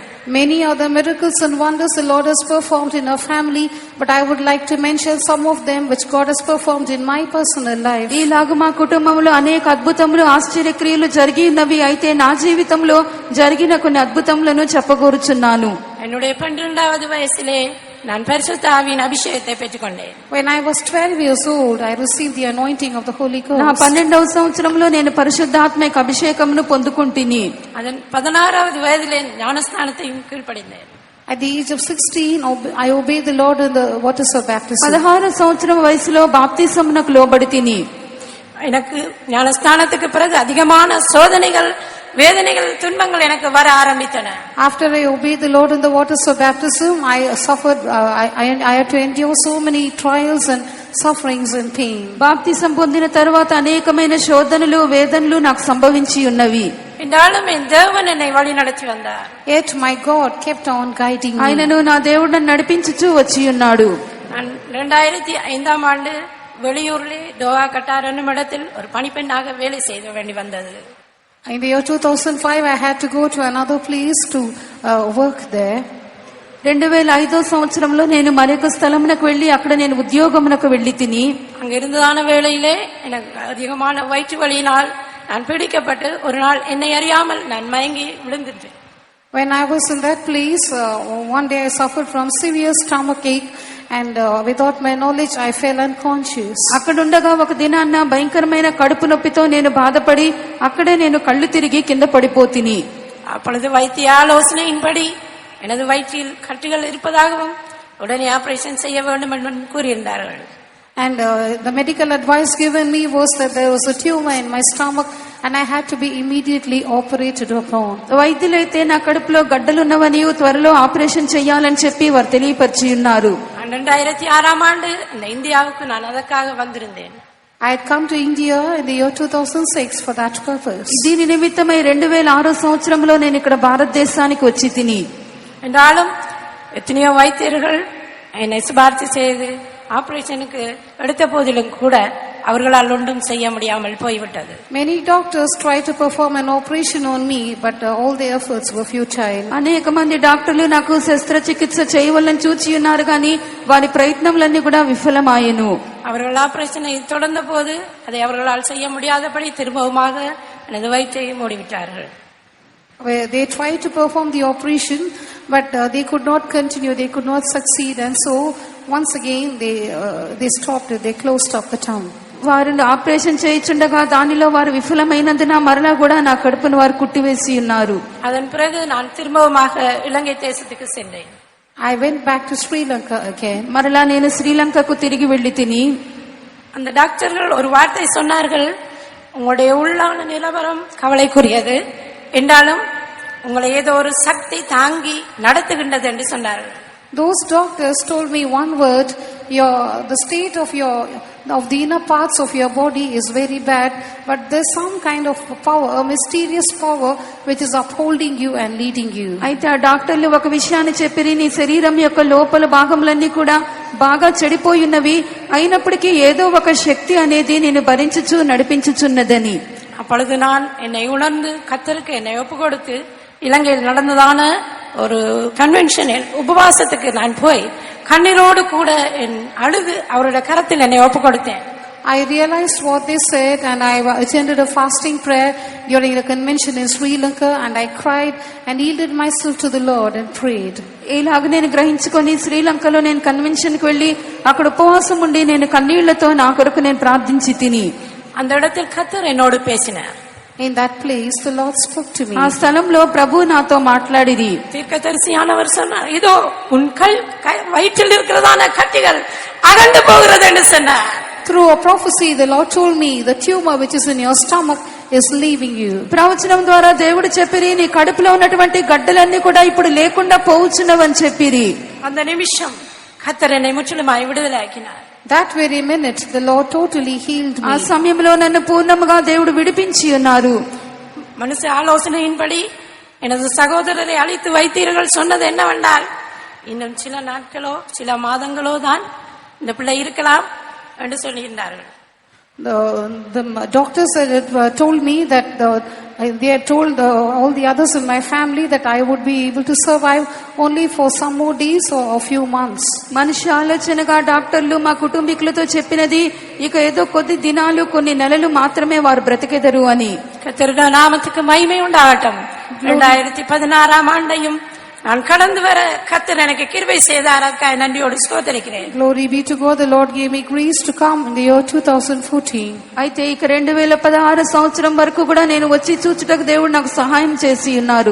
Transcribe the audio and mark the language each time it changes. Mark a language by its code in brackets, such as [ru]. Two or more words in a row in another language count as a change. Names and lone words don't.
[en] Many are the miracles and wonders the Lord has performed in our family, but I would like to mention some of them which God has performed in my personal life. [te] ఈలాగు మా కుటుంబంలో అనేక అద్భుతములు ఆశ్చర్యక్రియలు జరిగి ఉన్నవి. అయితే నా జీవితంలో జరిగిన కొన్ని అద్భుతములను చెప్పగోరుచున్నాను. [ta] என்னுடைய 12வது வயசிலே நான் பரிசுத்த ஆவியின் அபிஷேகத்தை பெற்றுக்கொண்டேன். [en] When I was 12 years old, I received the anointing of the Holy Ghost. [te] నా 12వ సంవత్సరంలో నేను పరిశుద్ధాత్మ అభిషేకమును పొందుకుంటిని. [ta] அதன் 16வது வயதிலே ஞானஸ்நானத்தையும் கீழ்ப்படிந்தேன். [en] At the age of 16, I obeyed the Lord in the waters of baptism. [te] 16 సంవత్సరం వయసులో బాప్తిసమునకు లోబడితిని. [ta] எனக்கு ஞானஸ்நானத்துக்கு பிறகு அதிகமான சோதனைகள், வேதனைகள், துன்பங்கள் எனக்கு வர ஆரம்பித்தன. [en] After I obeyed the Lord in the waters of baptism, I suffered. I had to endure so many trials and sufferings and pain. [te] బాప్తిసం పొందిన తర్వాత అనేకమైన శోధనలు, వేదనలు నాకు సంభవించి ఉన్నవి. [ta] என்றாலும் என் தேவன் என்னை வழி நடத்தி வந்தார். [en] Yet my God kept on guiding me. [te] ఆయనను నా దేవుడు నన్ను నడిపించుచూ వచ్చి ఉన్నాడు. [ta] நான் 2005ஆம் ஆண்டு வெளியூரிலே டோவா கட்டார் என்னும் இடத்தில் ஒரு பணிப்பெண்ணாக வேலை செய்ய வேண்டி வந்தது. [en] In the year 2005, I had to go to another place to work there. [te] 2005వ సంవత్సరంలో నేను మరొక స్థలమునకు వెళ్లి అక్కడ నేను ఉద్యోగమునకు వెళ్లి తిని, [ta] அங்க இருந்ததான வேளையிலே எனக்கு அதிகமான வயிற்று வலியினால் நான் பிடிக்கப்பட்டு ஒரு நாள் என்னை அறியாமல் நான் மயங்கி விழுந்துட்டேன். [en] When I was in that place, one day I suffered from severe stomach ache, and without my knowledge I fell unconscious. [te] అక్కడుండగా ఒక దినాన్న భయంకరమైన కడుపు నొప్పితో నేను బాధపడి అక్కడే నేను కళ్ళు తిరిగి కింద పడిపోతిని. [ta] அப்பொழுது வைத்திய ஆலோசனையின்படி எனது வயிற்றில் கட்டிகள் இருப்பதாகவும் உடனே ஆபரேஷன் செய்ய வேண்டும் என்று கூறியிருந்தார்கள். [en] And the medical advice given me was that there was a tumor in my stomach and I had to be immediately operated upon. [te] వైద్యులైతే నా కడుపులో గడ్డలున్నవని త్వరలో ఆపరేషన్ చేయాలని చెప్పి వారు తెలియపరిచి ఉన్నారు. [ta] 2006ஆம் ஆண்டு இந்த இந்தியாவுக்கு நான் அதற்காக வந்திருந்தேன். [en] I had come to India in the year 2006 for that purpose. [te] దీని నిమిత్తమై 2006 సంవత్సరంలో నేను ఇక్కడ భారతదేశానికి వచ్చి తిని, [ta] என்றாலும் எத்தனையோ வைத்தியர்கள் என்னை சிபார்த்து செய்து ஆபரேஷனுக்கு எடுத்த போதிலும் கூட அவர்களால் ஒன்றும் செய்ய முடியாமல் போய்விட்டது. [en] Many doctors tried to perform an operation on me, but all their efforts were futile. [te] అనేక మంది డాక్టర్లు నాకు శస్త్రచికిత్స చేయవలని చూచి ఉన్నారు, కానీ వారి ప్రయత్నములన్నీ కూడా విఫలమాయెను. [ta] அவர்கள் ஆபரேஷனை தொடர்ந்த போது அதை அவர்களால் செய்ய முடியாதபடி திரும்பவுமாக எனது வயிற்றை மூடிவிட்டார்கள். [en] They tried to perform the operation, but they could not continue, they could not succeed, and so once again they stopped it, they closed up the tongue. [te] వారు ఆపరేషన్ చేయించుండగా దానిలో వారు విఫలమైనందున మరలా కూడా నా కడుపును వారు కుట్టివేసి ఉన్నారు. [ta] அதன் பிறகு நான் திரும்பவுமாக இலங்கை தேசத்துக்கு சென்றேன். [en] I went back to Sri Lanka again. [te] మరలా నేను శ్రీలంకకు తిరిగి వెళ్లి తిని [ta] அந்த டாக்டர்கள் ஒரு வார்த்தை சொன்னார்கள், உங்களுடைய உள்ளான நிலவரம் கவலைக்குரியது என்றாலும் உங்களை ஏதோ ஒரு சக்தி தாங்கி நடத்துகின்றது என்று சொன்னார்கள். [en] Those doctors told me one word, the state of the inner parts of your body is very bad, but there's some kind of power, a mysterious power which is upholding you and leading you. [te] అయితే ఆ డాక్టర్లు ఒక విషయాన్ని చెప్పిరి, నీ శరీరం యొక్క లోపల భాగములన్నీ కూడా బాగా చెడిపోయున్నవి, అయినప్పటికీ ఏదో ఒక శక్తి అనేది నేను భరించుచు నడిపించుచున్నదని. [ta] அப்பொழுது நான் என்னை உணர்ந்து கர்த்தருக்கு என்னை ஒப்பு கொடுத்து இலங்கையில் நடந்ததான ஒரு கன்வென்ஷனில் உபவாசத்துக்கு நான் போய் கண்ணீரோடு கூட என் அழுது அவருடைய கரத்தில் என்னை ஒப்பு கொடுத்தேன். [en] I realized what they said and I attended a fasting prayer during the convention in Sri Lanka and I cried and yielded myself to the Lord and prayed. [te] ఇలాగ నేను గ్రహించుకొని శ్రీలంకలో నేను కన్వెన్షన్ కి వెళ్లి అక్కడ ఉపవాసం ఉండి నేను కన్నీళ్లతో నా కొరకు నేను ప్రార్థించి తిని [ta] அந்த இடத்தில் கர்த்தர் என்னோடு பேசினார். [en] In that place the Lord spoke to me. [te] ఆ స్థలంలో ప్రభు నాతో మాట్లాడిరి. [ta] தீர்க்கதரிசியானவர் சொன்னார், இதோ உன் வயிற்றில் இருக்கிறதான கட்டிகள் அகன்று போகிறது என்று சொன்னார். [en] Through a prophecy the Lord told me the tumor which is in your stomach is leaving you. [te] ప్రవచనం ద్వారా దేవుడు చెప్పిరి, నీ కడుపులో ఉన్నటువంటి గడ్డలన్నీ కూడా ఇప్పుడు లేకుండా పోవుచున్నవని చెప్పిరి. [ta] அந்த நிமிஷம் கர்த்தர் என்னை முற்றிலுமாய் விடுதலையாக்கினார். [en] That very minute the Lord totally healed [te] ఆ [en] me. [te] సమయంలో నన్ను పూర్ణముగా దేవుడు విడిపించి ఉన్నారు. [ta] மனுஷ ஆலோசனையின்படி எனது சகோதரரை அழித்து வைத்தீர்கள் சொன்னது என்னவென்றால், இன்னும் சில நாட்களோ சில மாதங்களோ தான் இந்த பிள்ளை இருக்கலாம் என்று சொல்லியிருந்தார்கள். [en] The doctors told me that they had told all the others in my family that I would be able to survive only for some more days or a few months. [te] మనిషి ఆలోచనగా డాక్టర్లు మా కుటుంబీకులతో చెప్పినది, ఇక ఏదో కొద్ది దినాలు కొన్ని నెలలు మాత్రమే వారు బ్రతికెదరు అని. [ta] கர்த்தருடைய நாமத்துக்கு மகிமை உண்டாகட்டும். 2016 ஆண்டையும் நான் கடந்து வர கர்த்தர் எனக்கு கிருபை செய்தார். அதற்காக நன்றியோடு ஸ்தோத்திரிக்கிறேன். [en] Glory be to God, the Lord gave me grace to come in the year 2014. [te] అయితే ఇక 2016 సంవత్సరం వరకు కూడా నేను వచ్చి చూచుటకు దేవుడు నాకు సహాయం చేసి ఉన్నారు.